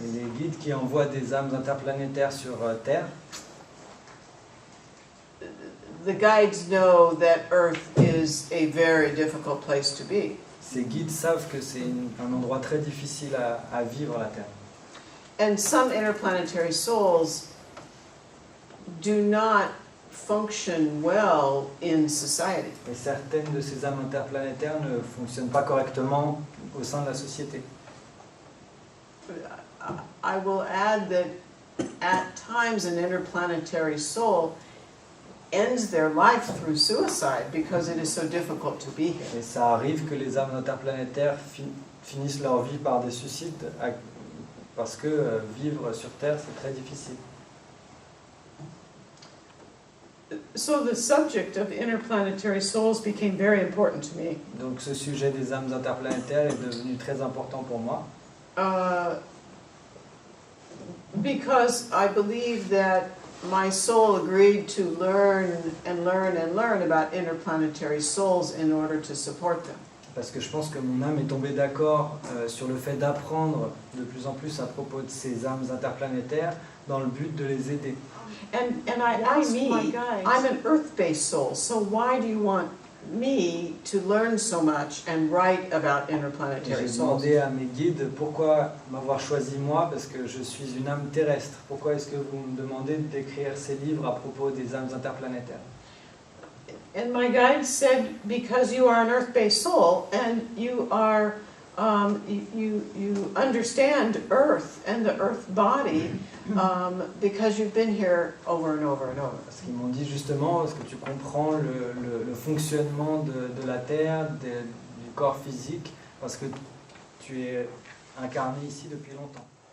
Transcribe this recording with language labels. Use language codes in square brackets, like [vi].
[fr] Et les guides qui envoient des âmes interplanétaires sur Terre, [en] The guides know that Earth is a very difficult place to be. [fr] ces guides savent que c'est un endroit très difficile à vivre, la Terre. [en] And some interplanetary souls do not function well in society. [fr] Et certaines de ces âmes interplanétaires ne fonctionnent pas correctement au sein de la société. [en] I will add that at times an interplanetary soul ends their life through suicide because it is so difficult to be here. [fr] Et ça arrive que les âmes interplanétaires finissent leur vie par des suicides parce que vivre sur Terre, c'est très difficile. [en] So the subject of interplanetary souls became very important to me. [fr] Donc ce sujet des âmes interplanétaires est devenu très important pour moi. [en] Because I believe that my soul agreed to learn about interplanetary souls in order to support them. [fr] Parce que je pense que mon âme est tombée d'accord sur le fait d'apprendre de plus en plus à propos de ces âmes interplanétaires dans le but de les aider. [en] And I'm an earth-based soul, so why do you want me to learn so much and write about interplanetary [fr] J'ai [en] souls? [fr] demandé à mes guides pourquoi m'avoir choisi moi, parce que je suis une âme terrestre. Pourquoi est-ce que vous me demandez d'écrire ces livres à propos des âmes interplanétaires? [en] And my guide said, because you are an earth-based soul and you are you understand Earth and the Earth body because you've been here over and over and over. [fr] Parce qu'ils m'ont dit justement, parce que tu comprends le fonctionnement de la Terre, du corps physique, parce que tu es incarné ici depuis longtemps.